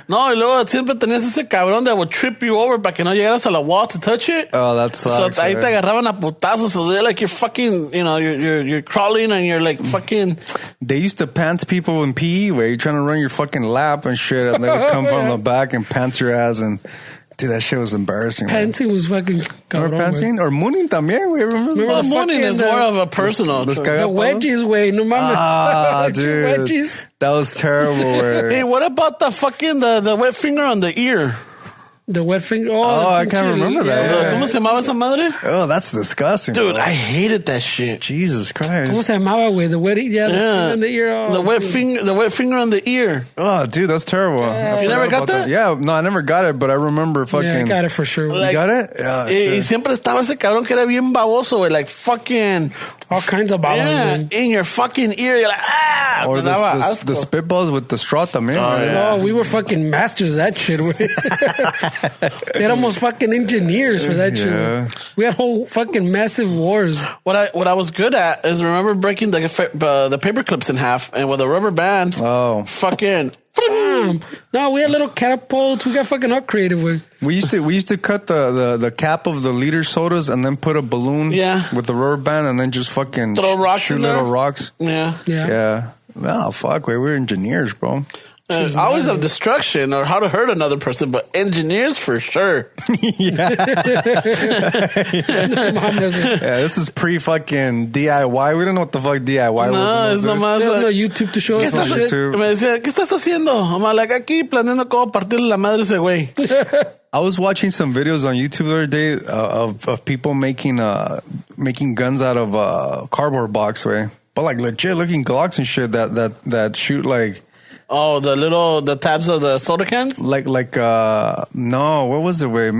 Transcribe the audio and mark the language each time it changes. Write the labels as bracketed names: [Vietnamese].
[Spanish] No, y luego siempre tenías ese cabrón [English] that would trip you over [Spanish] para que no llegaras a la [English] wall to touch it. Oh, that sucks. [Spanish] So ahí te agarraban a putazos. [English] So they're like, you're fucking, you know, you're crawling and you're like fucking. They used to pants people in PE where you're trying to run your fucking lap and shit, and they would come from the back and pants your ass and. Dude, that shit was embarrassing. Panting was fucking cabrón, or panting? Or mooning también, güey. Remember mooning is more of a personal. The wedgies, [Spanish] güey. No mames. [English] Ah, dude. Wedgies. That was terrible, güey. Hey, what about the fucking, the wet finger on the ear? The wet finger. Oh, I can't remember that. Yeah. [Spanish] ¿Cómo se llamaba esa madre? [English] Oh, that's disgusting. Dude, bro. I hated that shit. Jesus Christ. [Spanish] ¿Cómo se llamaba, güey? [English] The wet, the finger on the ear. Oh, the wet finger on the ear. Oh, dude, that's terrible. Yeah. You never got that? Yeah, no, I never got it, but I remember fucking. Yeah, I got it for sure. You got it? Yeah. [Spanish] Y siempre estaba ese cabrón que era bien baboso, güey. [English] Like fucking. All kinds of babas, man. In your fucking ear. You're like, ah. Or the spitballs with the straw también. Oh, we were fucking masters of that shit, güey. They had almost fucking engineers for that shit. We had whole fucking massive wars. What I was good at is remember breaking the paper clips in half and with a rubber band. Oh. Fucking. No, we had little catapults. We got fucking all creative with. We used to cut the cap of the liter sodas and then put a balloon with the rubber band and then just fucking throw rocks shoot little rocks. Yeah. Oh, fuck, we're engineers, bro. Always of destruction or how to hurt another person, but engineers for sure. Yeah, this is pre-fucking DIY. We don't know what the fuck DIY was. No, it's nomás. There's no YouTube to show us that shit. [Spanish] Me decía, ¿qué estás haciendo? [English] I'm like, [Spanish] aquí planeando cómo partirle la madre ese güey. [English] I was watching some videos on YouTube the other day of people making guns out of cardboard box, way, but like legit looking Glocks and shit that shoot like. Oh, the tabs of the soda cans? Like no, what was it, way?